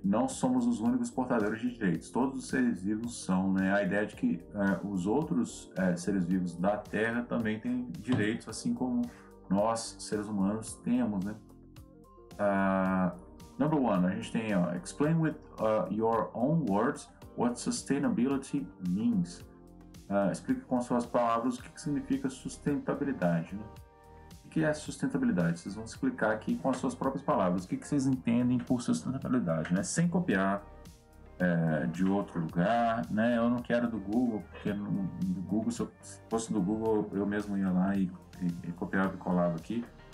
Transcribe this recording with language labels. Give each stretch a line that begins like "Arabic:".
Portuguese: Não somos os únicos portadores de direitos. Todos os seres vivos são, né? A ideia de que os outros seres vivos da Terra também têm direitos, assim como nós, seres humanos, temos, né?
English: Number one,
Portuguese: a gente tem, ó,
English: explain with your own words what sustainability means.
Portuguese: Explique com suas palavras o que significa sustentabilidade, né? O que é sustentabilidade? Vocês vão explicar aqui com as suas próprias palavras. O que vocês entendem por sustentabilidade, né? Sem copiar de outro lugar, né? Eu não quero do Google, porque do Google, se eu fosse do Google, eu mesmo ia lá e copiava e colava aqui.